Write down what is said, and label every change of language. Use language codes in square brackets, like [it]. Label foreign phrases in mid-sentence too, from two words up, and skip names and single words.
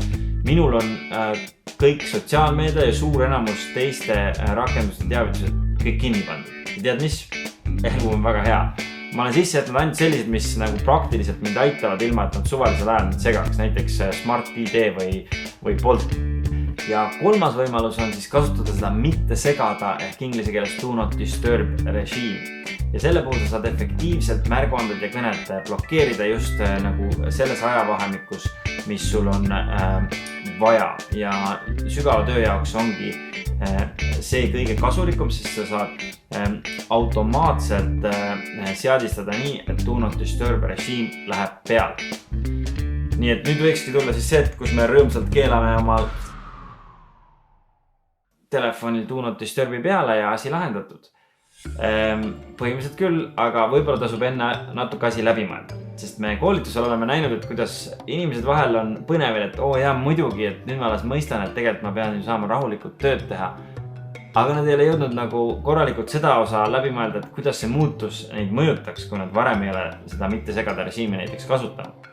[et] Minul on kõik sotsiaalmeedia ja suur enamus teiste rakenduste teavitused kõik kinni pandud. Ja tead mis? Elu on väga hea. Ma olen sisse jätnud ainult sellised, mis nagu praktiliselt mind aitavad ilma, et nad suvalisel ajal mind segaks. Näiteks Smart ID või Bolt. Ja kolmas võimalus on siis kasutada seda mitte segada ehk inglise keeles [en] do not disturb [et] režiim. Ja selle puhul sa saad efektiivselt märguanded ja kõned blokeerida just nagu selles ajavahemikus, mis sul on vaja. Ja sügava töö jaoks ongi see kõige kasulikum, sest sa saad automaatselt seadistada nii, et [en] do not disturb [et] režiim läheb peale. Nii et nüüd võikski tulla siis see, et kus me rõõmsalt keelame oma telefonil [en] do not disturbi [et] peale ja asi lahendatud. Põhimõtteliselt küll, aga võib-olla tasub enne natuke asi läbi mõelda. Sest me koolitusel oleme näinud, et kuidas inimesed vahel on põnevil, et jaa muidugi, et nüüd ma alles mõistan, et tegelikult ma pean saama rahulikult tööd teha. Aga nad ei ole jõudnud nagu korralikult seda osa läbi mõelda, et kuidas see muutus neid mõjutaks, kui nad varem ei ole seda mitte segada režiimi näiteks kasutanud.